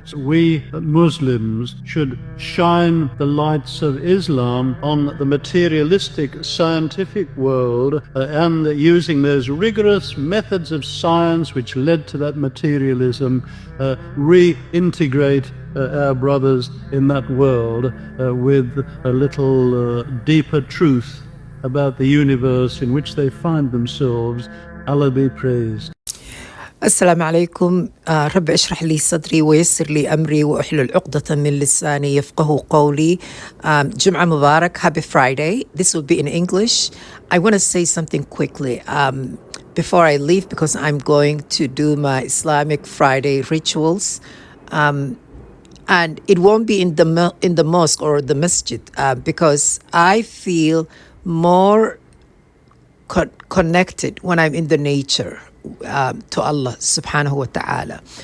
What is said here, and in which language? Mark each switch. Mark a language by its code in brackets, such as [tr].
[en] So we Muslims should shine the lights of Islam on the materialistic scientific world, and using those rigorous methods of science which led to that materialism, reintegrate our brothers in that world with a little deeper truth about the universe in which they find themselves. Allah be praised. [ar] السلام عليكم. رب اشرح لي صدري ويسر لي أمري وأحلل عقدة من لساني يفقه قولي. [en] Jum'ah Mubarak, happy Friday. This will be in English. I want to say something quickly before I leave, because I'm going to do my Islamic Friday rituals. And it won't be in the mosque or the masjid, because I feel more connected when I'm in the nature to Allah subhanahu wa ta'ala.